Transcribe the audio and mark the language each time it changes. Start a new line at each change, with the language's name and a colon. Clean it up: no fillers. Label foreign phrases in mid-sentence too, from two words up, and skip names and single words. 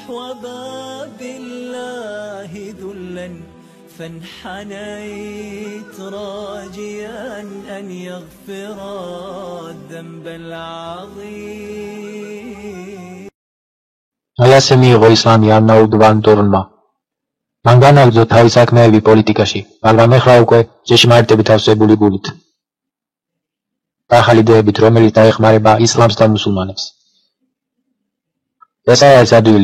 Arabic: باب الله ذلا فانحنيت راجيا أن يغفر الذنب العظيم.
Georgian: აი ასე მიიღო ისლამი არნაულდ ვან დორნმა. მან განაგრძო თავის საქმეები პოლიტიკაში, მაგრამ ეხლა უკვე ჭეშმარიტებით ავსებული გულით და ახალი იდეებით, რომელიც დაეხმარება ისლამს და მუსულმანებს. ეს არის ადვილი.